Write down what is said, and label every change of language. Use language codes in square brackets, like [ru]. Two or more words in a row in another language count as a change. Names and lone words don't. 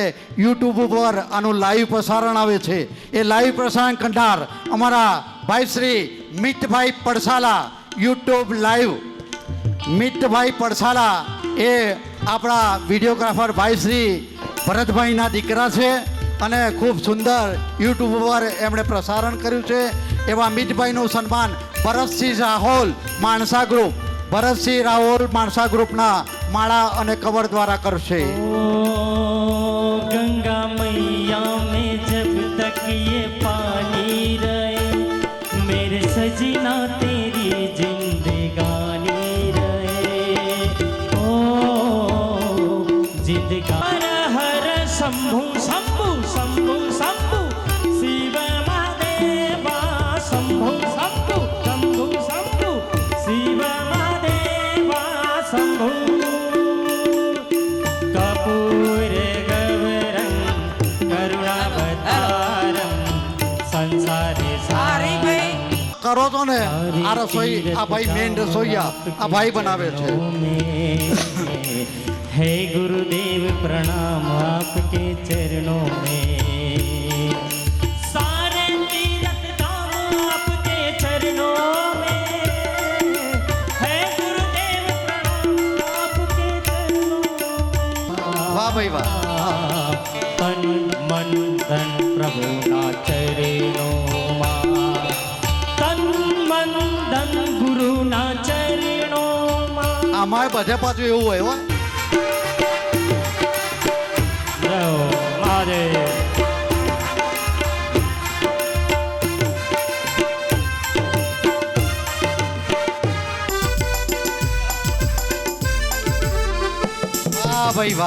[gu] યુટ્યુબ ઉપર આનું લાઈવ પ્રસારણ આવે છે, એ લાઈવ પ્રસારણ કરનાર અમારા ભાઈ શ્રી મિતભાઈ પડસાલા, યુટ્યુબ લાઈવ મિતભાઈ પડસાલા એ આપણા વિડીયોગ્રાફર ભાઈ શ્રી ભરતભાઈના દીકરા છે અને ખૂબ સુંદર યુટ્યુબ ઉપર એમણે પ્રસારણ કર્યું છે. એવા મિતભાઈનું સન્માન ભરતસિંહ રાહોલ માણસા ગ્રુપ, ભરતસિંહ રાહોલ માણસા ગ્રુપના માળા અને કવર દ્વારા કરશે. [hi] ओ गंगा मैया में जब तक ये पानी रहे, मेरे सजना तेरी जिंदगानी रहे. ओ जिंदगानी हर शंभु शंभु शंभु शंभु शिव महादेवा. शंभु शंभु शंभु शंभु शिव महादेवा. [sa] शंभु कपूर गौरम करुणावतारम संसारे सारं. [gu] કરો તો ને આ રસોઈ, આ ભાઈ મેન રસોઈયા આ ભાઈ બનાવે છે. [hi] हे गुरुदेव प्रणाम आपके चरणों में. सारे तीर्थ धाम आपके चरणों में. हे गुरुदेव प्रणाम आपके चरणों में. [gu] વાહ ભાઈ વાહ. તન મન ધન પ્રભુના ચરણો. તન મન ધન ગુરુના ચરણો. આમાં બધે પાછું એવું હોય હો. જય મહાદેવ. વાહ ભાઈ વાહ.